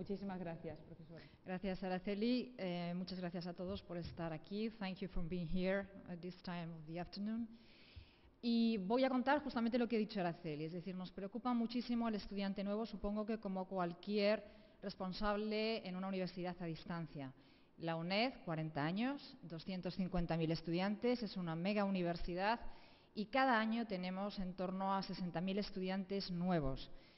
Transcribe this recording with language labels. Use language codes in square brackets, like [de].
[es] Muchísimas gracias, profesora. Gracias, Araceli. Muchas gracias a todos por estar aquí. [en] Thank you for being here at this time of the afternoon. [es] Y voy a contar justamente lo que ha dicho Araceli, es decir, nos preocupa muchísimo el estudiante nuevo, supongo que como cualquier responsable en una universidad a distancia. La UNED, 40 años, 250.000 estudiantes, es una mega universidad y cada año tenemos en torno a 60.000 estudiantes nuevos.